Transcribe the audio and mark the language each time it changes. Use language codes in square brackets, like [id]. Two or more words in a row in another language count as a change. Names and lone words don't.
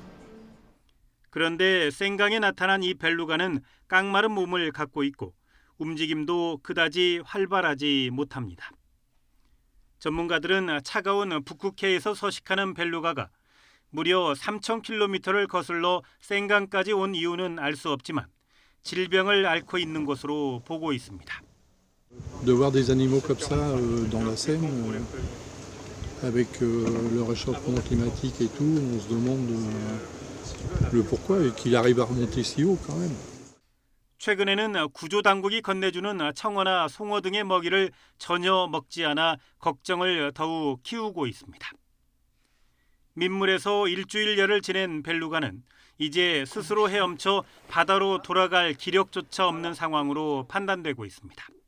[ko] 그런데 생강에 나타난 이 벨루가는 깡마른 몸을 갖고 있고 움직임도 그다지 활발하지 못합니다. 전문가들은 차가운 북극해에서 서식하는 벨루가가 무려 3,000km를 거슬러 생강까지 온 이유는 알 수 없지만 질병을 앓고 있는 것으로 보고 있습니다. [fr] De voir des animaux comme ça dans la Seine, avec le réchauffement climatique et tout, on se demande le pourquoi et qu'il arrive à remonter si haut quand même. [ko] 최근에는 구조당국이 건네주는 청어나 송어 등의 먹이를 전혀 먹지 않아 걱정을 더욱 키우고 있습니다. 민물에서 일주일여를 지낸 벨루가는 이제 스스로 헤엄쳐 바다로 돌아갈 기력조차 없는 상황으로 판단되고 있습니다.